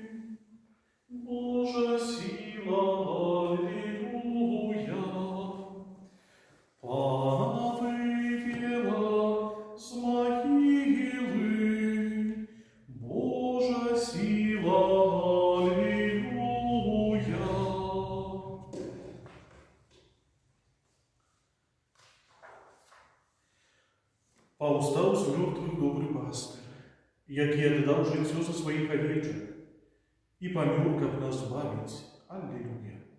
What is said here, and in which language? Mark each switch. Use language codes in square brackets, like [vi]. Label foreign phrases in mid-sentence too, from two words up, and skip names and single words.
[ru] Божья сила, аллилуйя. Пана вывела с могилы. Божья сила, аллилуйя. [be] Паўстаў з мёртвых добры пастыр, які аддаў жыццё за сваіх авечак і памёр, каб нас збавіць. Аллилуйя.